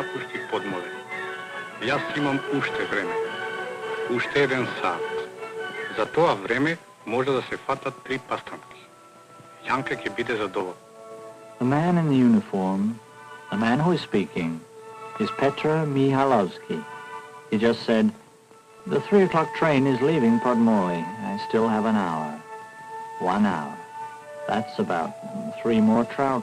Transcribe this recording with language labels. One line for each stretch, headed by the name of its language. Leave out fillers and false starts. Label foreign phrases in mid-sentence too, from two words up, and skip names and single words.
Macedonian: ти подмоле. Јас имам уште време. Уште еден сат. За тоа време може да се фатат 3 пастанки. Јанка ќе биде задоволна.
English: The man in the uniform, the man who is speaking, is Petra Mihalovsky. He just said, "The 3 o'clock train is leaving Podmoy. I still have an hour. 1 hour. That's about 3 more trout.